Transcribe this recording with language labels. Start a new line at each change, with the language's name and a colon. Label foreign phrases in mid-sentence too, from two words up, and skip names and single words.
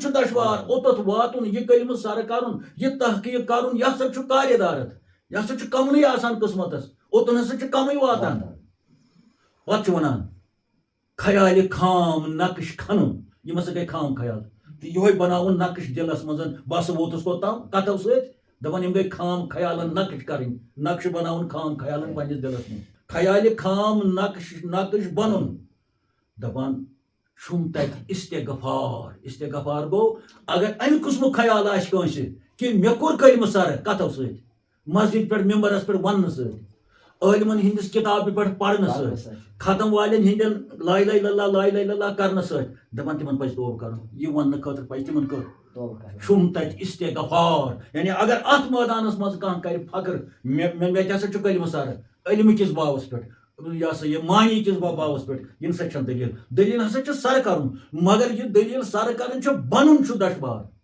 Kashmiri: چھُ دشوار اوٚتَتھ واتُن یہِ کلمہٕ سر کَرُن یہِ تحقیٖق کَرُن یہِ ہسا چھُ کارِ دارت یہِ ہسا چھُ کَمنٕے آسان قٕسمَتس اوٚتن ہسا چھُ کَمٕے واتان پَتہٕ چھُ وَنان خیالہِ خام نقش کھنُن یِم ہسا گٔے خام خیال تہٕ یِہوے بَناوُن نقش دِلس منٛز بہٕ ہسا ووتُس کوٚتام کَتھو سۭتۍ دَپان یِم گٔے خام خیالن نقش کَرٕنۍ نقش بَناوُن خام خیالن پنٛنِس دِلس منٛز خیالہِ خام نقش بَنُن دَپان چھُم تَتہِ استغفار گوٚو اگر اَمہِ قٕسمُک خیال آسہِ کٲنٛسہِ کہِ مےٚ کوٚر کلمہٕ سر کَتھو سۭتۍ مسجد پٮ۪ٹھ ممبرس پٮ۪ٹھ وَننہٕ سۭتۍ عٲلمن ہِنٛدِس کِتابہِ پٮ۪ٹھ پَرنہٕ سۭتۍ ختم والٮ۪ن ہِنٛدٮ۪ن
Arabic: لا اِلہَ اِلَّا اللہ لا اِلہَ اِلَّا اللہ
Kashmiri: کرنہٕ سۭتۍ دَپان تِمن پَزِ توبہٕ کَرُن یہِ وَننہٕ خٲطرٕ پَزِ تِمن چھُم تَتہِ استغفار یعنی اگر اَتھ مٲدانَس منٛز کانٛہہ کَرِ فخر مےٚ تہِ ہسا چھُ کلمہٕ سر علمہٕ کِس باوَس پٮ۪ٹھ یہِ ہسا یہِ معنی کِس باوَس پٮ۪ٹھ ییٚمہِ سۭتۍ چھنہٕ دٔلیٖل ہسا چھِ سر کَرُن مگر یہِ دٔلیٖل سر کَرٕنۍ چھِ بَنُن چھُ دشوار